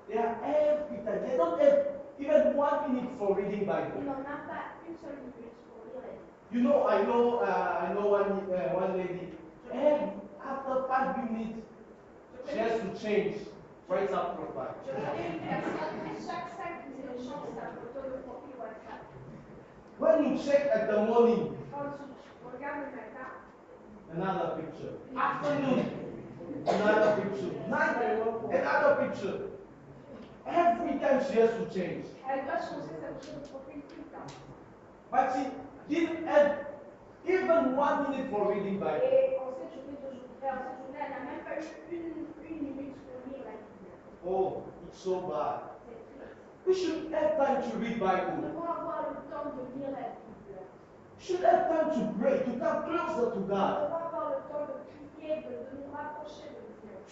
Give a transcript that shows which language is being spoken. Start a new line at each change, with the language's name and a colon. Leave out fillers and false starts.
English: They are every time. They don't have even 1 minute for reading
French: Ils
English: Bible.
French: n'ont même pas une seule minute pour lire la Bible.
English: You know, I know one lady. And after 5 minutes, she has to change. Write her profile.
French: Je connais une personne, chaque 5 minutes, elle change sa photo de profil WhatsApp.
English: When you check at the morning,
French: Quand tu regardes le matin,
English: another picture. Afternoon, another picture. Night, another picture. Every time she has to change.
French: elle doit changer sa photo de profil tout le temps.
English: But she didn't have even 1 minute for reading Bible.
French: Et en cette journée, elle n'a même pas eu une minute pour lire la Bible.
English: Oh, it's so bad.
French: C'est triste.
English: We should have time to read
French: Nous
English: Bible.
French: devons avoir le temps de lire la Bible.
English: We should have time to pray, to come closer to
French: Nous
English: God.
French: devons avoir le temps de prier, de nous rapprocher de Dieu.